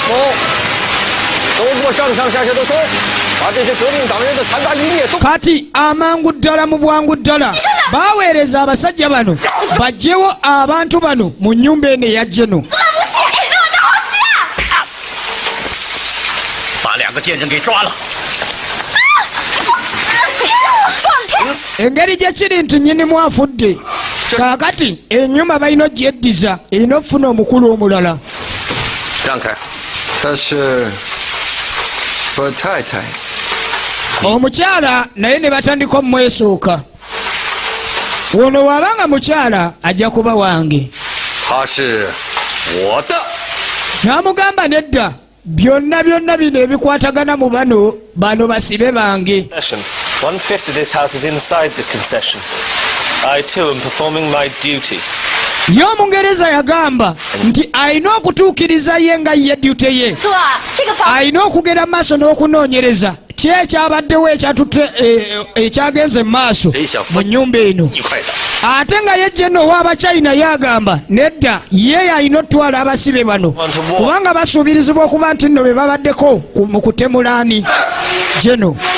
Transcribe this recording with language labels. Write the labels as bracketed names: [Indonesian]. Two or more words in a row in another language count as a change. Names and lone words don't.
[Ganda] Kati amangu ddala mu bwangu ddala baaweereza abasajja bano bajjewo abantu bano mu nnyumba eno eya Jeno. [Chinese] 两个贱人给抓了。 [Ganda] engeri gye kiri nti nnyinimu afudde kaakati ennyuma balina ogyeddiza erina okufuna omukulu omulala. [Chinese] 让开，他是我太太。 [Ganda] omukyala naye ne batandika omumwesooka. ono waabanga mukyala ajja kuba wange. [Chinese] 他是我的。 [Ganda] n'amugamba nedda byonna bino ebikwatagana mu bano basibe bange. [English] 1/5 of this house is inside the concession. I too am performing my duty. [Ganda] ye omungereza yagamba nti alina okutuukiriza ye nga ye duty ye. alina okugenda maaso n'okunoonyereza ki ekyabaddewo ekyatutte ekyagenze mu maaso mu nnyumba eno. ate nga ye Jeno ow'Abachina yagamba nedda ye alina otwala abasibe bano kubanga basuubirizibwa okuba nti nno be babaddeko mu kutemulaani Jeno.